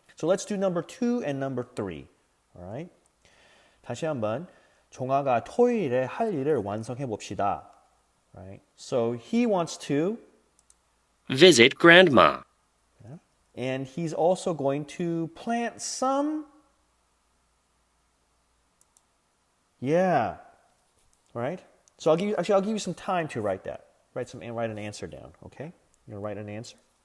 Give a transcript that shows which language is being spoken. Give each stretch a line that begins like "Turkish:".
English: So let's do number 2 and number 3, all right?
Korean: 다시 한번 종아가 토요일에 할 일을 완성해 봅시다, right?
English: So he wants to Visit Grandma. And he's also going to plant some. Yeah. Right? So I'll give you some time to write that. Write an answer down, okay? You're gonna write an answer.